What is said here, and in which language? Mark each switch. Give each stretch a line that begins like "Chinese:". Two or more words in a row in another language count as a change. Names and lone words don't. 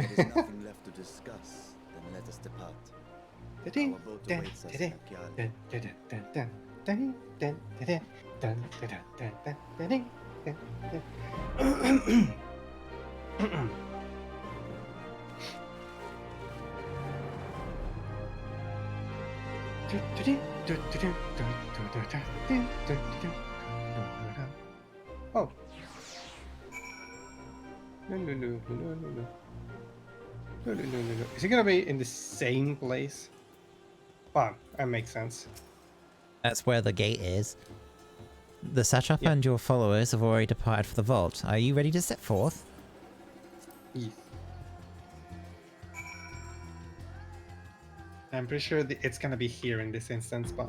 English: There is nothing left to discuss, then let us depart. Dun, Our boat dun, awaits us dun, in Akial. dun, dun, dun, dun, dun, dun, dun, dun, dun, dun, dun, dun, dun, dun. Oh. No, no, no, no, no, no, no. No, no, no, no, no. Is it gonna be in the same place? Well, that makes sense. That's where the gate is. The Satrap Yeah. and your followers have already departed for the vault. Are you ready to set forth? Yes. I'm pretty sure it's gonna be here in this instance, but...